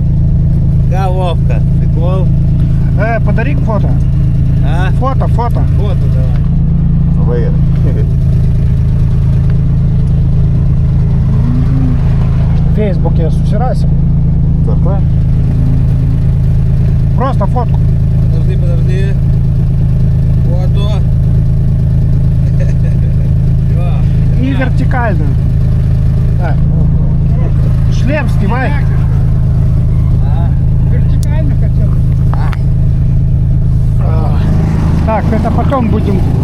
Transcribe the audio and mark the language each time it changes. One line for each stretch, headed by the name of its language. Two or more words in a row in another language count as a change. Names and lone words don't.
Lithuanian: Ką, Vovka? Prikol? Padaryk foto. A? Foto. Foto davai. Labai gerai. Feisbuke susirasim. Tvarkoj?
Russian: Просто фотку. Подожди. Фото. И вертикальную. Так. Шлем снимай. Вертикально хотел. Так, это потом будем.